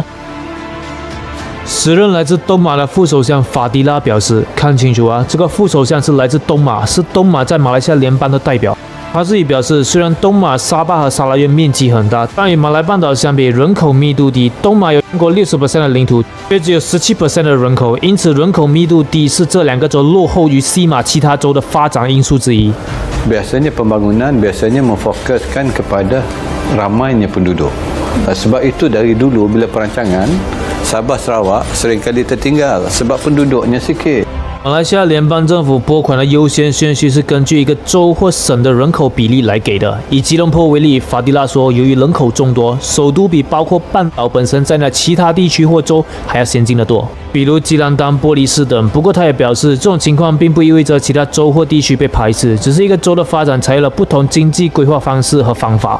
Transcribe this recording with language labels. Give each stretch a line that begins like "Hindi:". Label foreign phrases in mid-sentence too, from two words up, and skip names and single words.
Chinese: 时任来自东马的副首相法迪拉表示：“看清楚啊，这个副首相是来自东马，是东马在马来西亚联邦的代表。” 他自己表示，虽然东马、沙巴和沙拉越面积很大，但与马来半岛相比，人口密度低。东马有超过60% 的领土，却只有17% 的人口，因此人口密度低是这两个州落后于西马其他州的发展因素之一。
Malay: Biasanya pembangunan biasanya memfokuskan kepada ramainya penduduk. Sebab itu dari dulu bila perancangan Sabah Sarawak seringkali tertinggal sebab penduduknya sikit.
Chinese: 马来西亚联邦政府拨款的优先顺序是根据一个州或省的人口比例来给的。以吉隆坡为例，法迪拉说，由于人口众多，首都比包括半岛本身在内其他地区或州还要先进得多，比如吉兰丹、波利斯等。不过他也表示，这种情况并不意味着其他州或地区被排斥，只是一个州的发展采用了不同经济规划方式和方法。